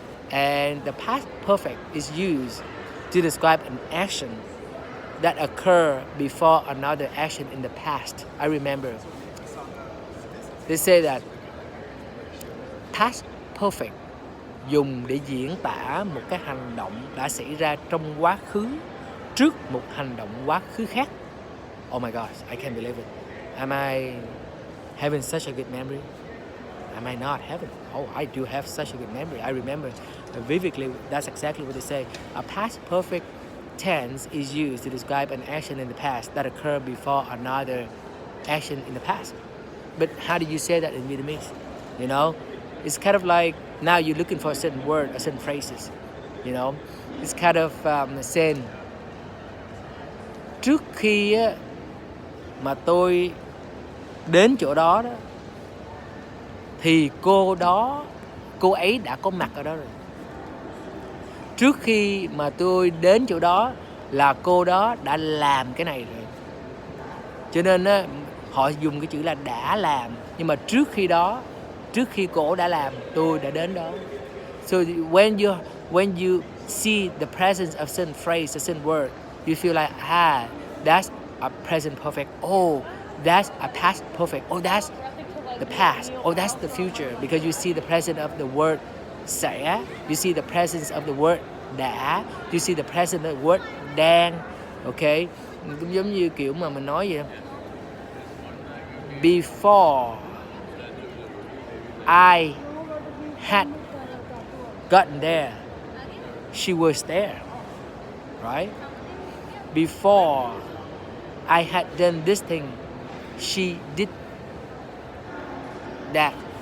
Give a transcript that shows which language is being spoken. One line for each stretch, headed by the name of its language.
English: And the past perfect is used to describe an action that occurred before another action in the past. I remember they say that past perfect
Vietnamese: dùng để diễn tả một cái hành động đã xảy ra trong quá khứ trước một hành động quá khứ khác.
English: Oh my gosh, I can't believe it. Am I having such a good memory? Am I not having? Oh, I do have such a good memory. I remember vividly. That's exactly what they say. A past perfect tense is used to describe an action in the past that occurred before another action in the past. But how do you say that in Vietnamese? It's kind of like now you're looking for a certain word or certain phrases. It's kind of saying
Vietnamese: trước khi mà tôi đến chỗ đó thì cô ấy đã có mặt ở đó rồi. Trước khi mà tôi đến chỗ đó là cô đó đã làm cái này rồi. Cho nên họ dùng cái chữ là đã làm, nhưng mà trước khi cô đã làm, tôi đã đến đó.
English: So when you see the presence of certain phrase, a certain word, you feel like that's a present perfect. Oh, that's a past perfect. Oh, that's the past. Oh, that's the future, because you see the presence of the word sẽ, you see the presence of the word đã, you see the presence of the word đang.
Vietnamese: Okay, cũng giống như kiểu mà mình nói vậy.
English: Before I had gotten there, she was there, right? Before I had done this thing, she did that.